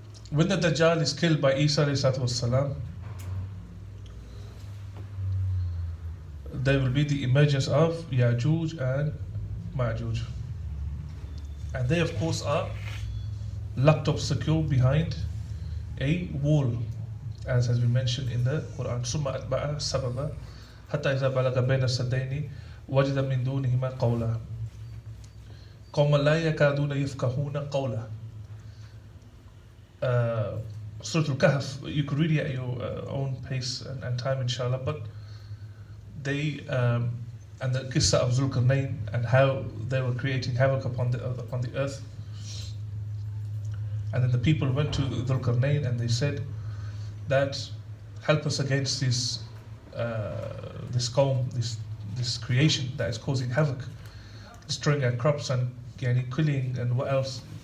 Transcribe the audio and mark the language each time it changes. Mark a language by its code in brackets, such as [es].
[en] When the Dajjal is killed by Isa alayhi salam, there will be the emergence of Ya'juj and Ma'juj. And they of course are locked up secure behind a wall, as has been mentioned in the Quran. [ar] ثم أتبع سببا حتى إذا بلغ بين السدين وجد من دونهما قولا قوما لا يكادون يفقهون قولا. [en] Surah Al-Kahf, you could read it at your own pace and time, inshallah. But they and the qissa of Zulkarnain and how they were creating havoc upon the earth. And then the people went to Zulkarnain and they said that help us against this qawm, this creation that is causing havoc, destroying our crops and killing and what else.